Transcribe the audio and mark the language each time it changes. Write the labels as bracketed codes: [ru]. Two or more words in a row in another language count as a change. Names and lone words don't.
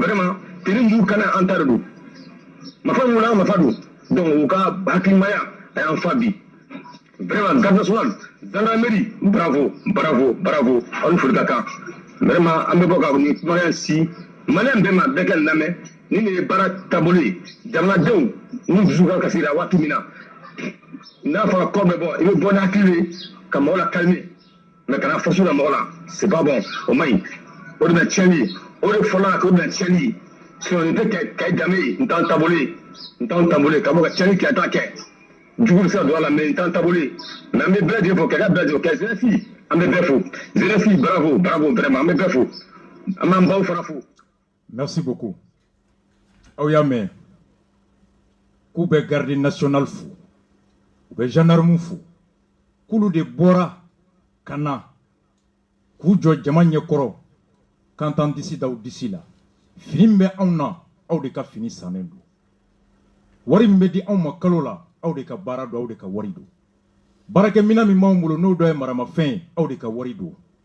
[bm] vraiment teni m'u kana an ta de don mafa mun na mafa don donc u ka hakilimaya a y'an fa bi vraiment [fr] garde nationale gendarmerie bravo [bm] aw ni foli ka kan vraiment an bɛ bɔ ka nin kumakan si maliyɛn bɛɛ ma bɛɛ kɛ nin lamɛn ni nin ye baara taabolo ye jamanadenw n'u dusu ka kasira waati min na n'a fɔra kɔ bɛ bɔ i bɛ bɔ ni hakili ye ka mɔgɔw la [fr] calmer mais [bm] kana faso la mɔgɔ la [fr] c'est pas bon [bm] o man ɲi o de bɛ tiɲɛli ye o de fɔlɔ k'o bɛ tiɲɛli ye sinon nin tɛ Kayi danbe ye n t'an taabolo ye ka bɔ ka tiɲɛli kɛ a t'a kɛ jugu bɛ se ka don a la mais n t'an taabolo ye mais an bɛ bɛɛ lajɛlen fo Kayika bɛɛ lajɛlen Kayi jeunesse an bɛ bɛɛ fo [fr] jeunesse bravo vraiment [bm] an bɛ bɛɛ fo an b'an baw fana fo. [fr] Merci beaucoup. [bm] aw y'a mɛn k'u bɛ [fr] garde nationale [bm] fo u bɛ gendarme fo k'olu de bɔra ka na k'u jɔ jama ɲɛkɔrɔ k'an t'an disi da aw disi la fini min bɛ anw na aw de ka fini sannen don wari min bɛ di anw ma kalo la aw de ka baara don aw de ka wari don baarakɛminɛn min b'anw bolo n'o dɔ ye maramafɛn ye aw de ka wari don